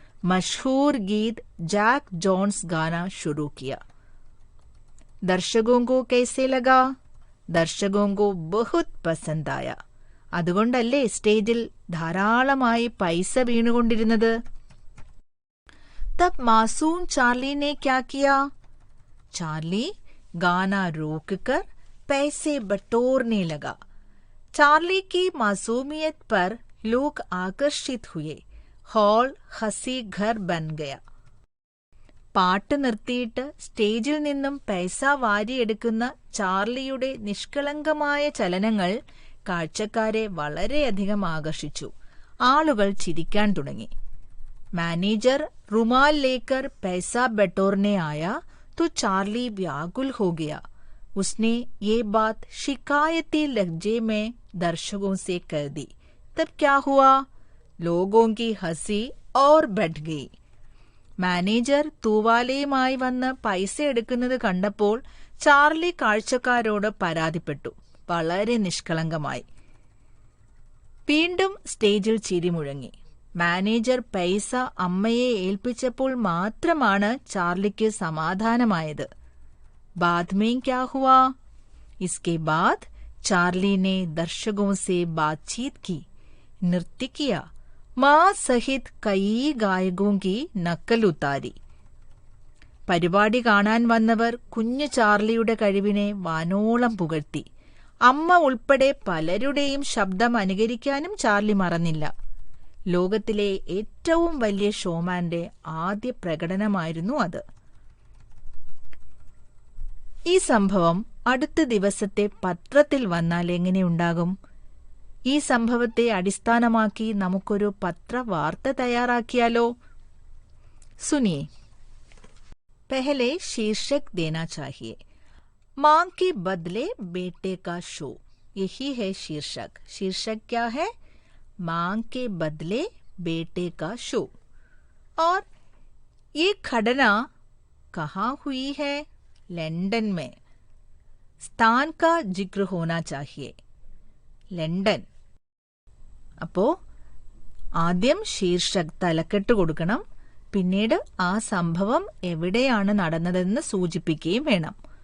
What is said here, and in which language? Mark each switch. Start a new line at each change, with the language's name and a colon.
Hindi: മഷഹൂർ Geet Jack John's ഗാന शुरू किया. ദർശകോं को कैसे लगा? ദർശകോं को बहुत पसंद आया.
Malayalam: അതുകൊണ്ടല്ലേ സ്റ്റേജിൽ ധാരാളമായി പൈസ വീണുകൊണ്ടിരുന്നത്.
Hindi: तब मासूम चार्ली ने क्या किया? चार्ली गाना रोककर पैसे बटोरने लगा. चार्ली की मासूमियत पर लोग आकर्षित हुए. हॉल हंसी घर बन गया.
Malayalam: പാട്ട് നിർത്തിയിട്ട് സ്റ്റേജിൽ നിന്നും പൈസ വാരിയെടുക്കുന്ന ചാർലിയുടെ നിഷ്കളങ്കമായ ചലനങ്ങൾ കാഴ്ചക്കാരെ വളരെയധികം ആകർഷിച്ചു. ആളുകൾ ചിരിക്കാൻ തുടങ്ങി. मैनेजर रुमाल लेकर पैसा बटोरने आया तो चार्ली व्याकुल हो गया. उसने ये बात शिकायती लहजे में दर्शकों से कह दी. तब क्या हुआ? लोगों की हंसी और बढ़ गई. മാനേജർ തൂവാലയുമായി വന്ന് പൈസ എടുക്കുന്നത് കണ്ടപ്പോൾ ചാർലി കാഴ്ചക്കാരോട് പരാതിപ്പെട്ടു. വളരെ നിഷ്കളങ്കമായി. വീണ്ടും സ്റ്റേജിൽ ചിരി മുഴങ്ങി. മാനേജർ പൈസ അമ്മയെ ഏൽപ്പിച്ചപ്പോൾ മാത്രമാണ് ചാർലിക്ക് സമാധാനമായത്.
Hindi: बाद में क्या हुआ? इसके बाद चार्ली ने दर्शकों से बातचीत की, नृत्य किया, मां सहित कई गायकों की नकल उतारी.
Malayalam: പരിപാടി കാണാൻ വന്നവർ കുഞ്ഞു ചാർലിയുടെ കഴിവിനെ വാനോളം പുകഴ്ത്തി. അമ്മ ഉൾപ്പെടെ പലരുടെയും ശബ്ദം അനുകരിക്കാനും ചാർലി മറന്നില്ല. ലോകത്തിലെ ഏറ്റവും വലിയ ഷോമാന്റെ ആദ്യ പ്രകടനമായിരുന്നു അത്. ഈ സംഭവം അടുത്ത ദിവസത്തെ പത്രത്തിൽ വന്നാൽ എങ്ങനെയുണ്ടാകും? ഈ സംഭവത്തെ അടിസ്ഥാനമാക്കി നമുക്കൊരു പത്രവാർത്ത തയ്യാറാക്കിയാലോ?
Hindi: സുനിയേ. पहले शीर्षक देना चाहिए. मां के बदले बेटे का शो. यही है शीर्षक. शीर्षक क्या है? मां के बदले बेटे का शो. और ये घटना कहाँ हुई है? लंदन में. स्थान का जिक्र होना चाहिए. लंदन.
Malayalam: അപ്പോ ആദ്യം ശീർഷക് തലക്കെട്ട് കൊടുക്കണം. പിന്നീട് ആ സംഭവം എവിടെയാണ് നടന്നതെന്ന് സൂചിപ്പിക്കുകയും വേണം.